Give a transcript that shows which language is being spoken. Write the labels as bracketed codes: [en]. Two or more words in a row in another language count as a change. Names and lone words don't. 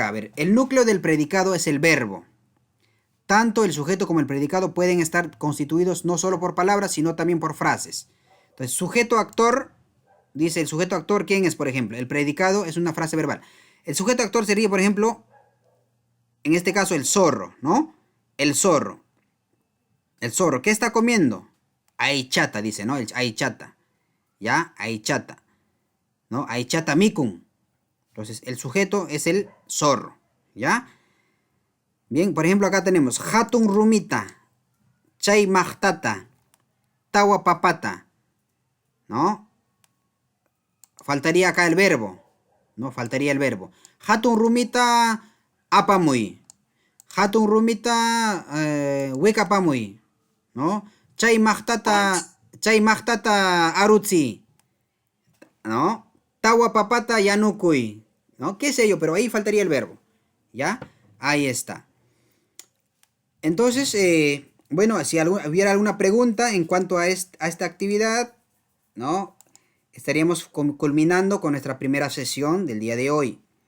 [es] A ver, el núcleo del predicado es el verbo. Tanto el sujeto como el predicado pueden estar constituidos no solo por palabras, sino también por frases. Entonces, sujeto-actor, dice el sujeto-actor, ¿quién es, por ejemplo? El predicado es una frase verbal. El sujeto-actor sería, por ejemplo, en este caso, el zorro, ¿no? El zorro. El zorro, ¿qué está comiendo? Aichata, dice, ¿no? Aichata. ¿Ya? Aichata. [qu] ¿No? Aichata mikun. [es] Entonces, el sujeto es el zorro. ¿Ya? Bien, por ejemplo, acá tenemos [qu] Hatun rumita, Chay mahtata, Tawa papata. [es] ¿No? Faltaría acá el verbo. ¿No? Faltaría el verbo. [qu] Hatun rumita apamuy. Hatun rumita wekapamuy. ¿No? Chay mahtata arutsi. ¿No? Tawa papata yanukui. [es] ¿No? ¿Qué sé yo? Pero ahí faltaría el verbo. ¿Ya? Ahí está. Entonces, bueno, si hubiera alguna pregunta en cuanto a esta actividad, ¿no? Estaríamos culminando con nuestra primera sesión del día de hoy.